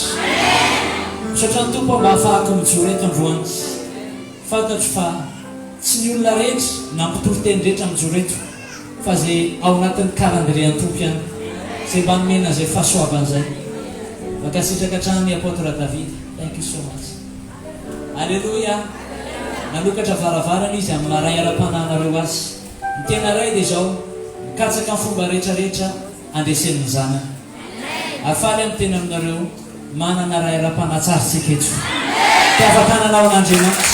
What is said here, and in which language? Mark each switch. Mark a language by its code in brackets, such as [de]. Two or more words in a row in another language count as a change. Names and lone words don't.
[mg] Misaotra ny tompo mba ahafahako mijoro eto androany. Fantatro fa tsy ny olona rehetra na mpitory teny rehetra mijoro eto fa zay ao anatin'ny calendrier ny tompo ihany. zay mba nomena zay fahasoavan'izay makasitraka trany apôtre David. [en] Thank you so much. Alléluia. [mg] Nalokatra varavarana izy amina ray ara-pananareo azy. Ny tena ray dia zao mikatsaka amin'ny fomba rehetrarehetra andresen'ny zanany. Afaly amin'ny tena aminareo manana ray ara-panatsaritsika eto. Fiavatananao an'Andriamanitra.